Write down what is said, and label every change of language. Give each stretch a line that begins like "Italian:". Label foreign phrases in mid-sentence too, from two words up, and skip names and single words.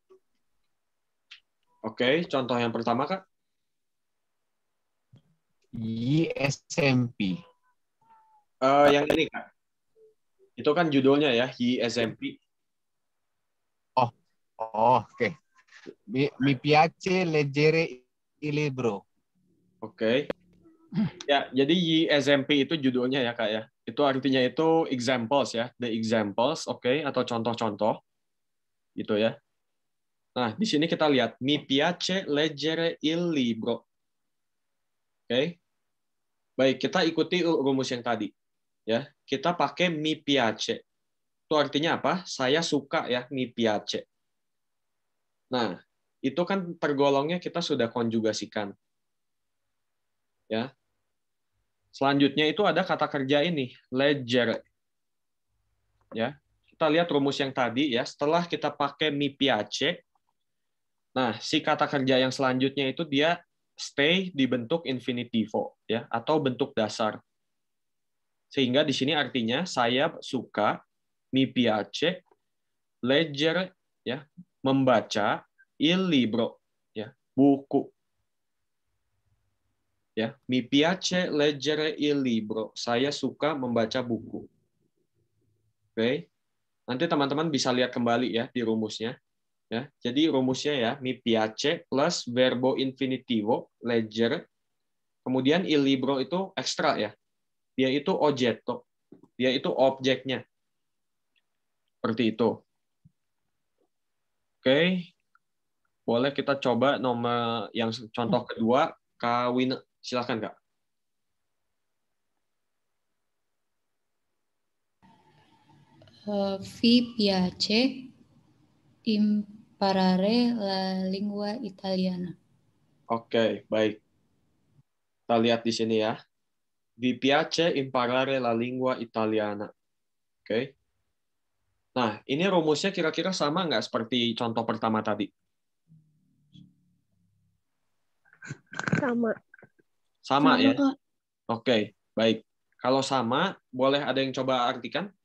Indonesian: Oke, contoh yang pertama Kak. SMP. Yang ini Kak. Itu kan judulnya ya, SMP. Oke.
Italian: Mi piace leggere il libro.
Indonesian: Oke. Ya, jadi SMP itu judulnya ya Kak ya. Itu artinya itu examples ya,
English: the examples,
Indonesian: oke, atau contoh-contoh. Gitu ya. Nah, di sini kita lihat
Italian: mi piace leggere il libro.
Indonesian: Oke. Baik, kita ikuti rumus yang tadi. Ya, kita pakai
Italian: mi piace.
Indonesian: Itu artinya apa? Saya suka ya,
Italian: mi piace.
Indonesian: Nah, itu kan tergolongnya kita sudah konjugasikan. Ya. Selanjutnya itu ada kata kerja ini, leggere. Ya. Kita lihat rumus yang tadi ya, setelah kita pakai
Italian: mi piace,
Indonesian: nah, si kata kerja yang selanjutnya itu dia stay di bentuk infinitivo ya, atau bentuk dasar. Sehingga di sini artinya saya suka,
Italian: mi piace, leggere
Indonesian: ya, membaca,
Italian: il libro
Indonesian: ya, buku. Ya,
Italian: mi piace leggere il libro.
Indonesian: Saya suka membaca buku. Oke. Nanti teman-teman bisa lihat kembali ya di rumusnya. Ya, jadi rumusnya ya,
Italian: mi piace plus verbo infinitivo leggere.
Indonesian: Kemudian
Italian: il libro
Indonesian: itu ekstra ya. Dia itu oggetto. Dia itu objeknya. Seperti itu. Oke. Boleh kita coba nomor yang contoh kedua, Kak Wina. Silakan, Kak.
Italian: Vi piace imparare la lingua italiana.
Indonesian: Oke, baik. Kita lihat di sini ya.
Italian: Vi piace imparare la lingua italiana.
Indonesian: Oke. Nah, ini rumusnya kira-kira sama nggak seperti contoh pertama tadi? Sama. Sama ya? Kak. Oke, baik. Kalau sama, boleh ada yang coba artikan?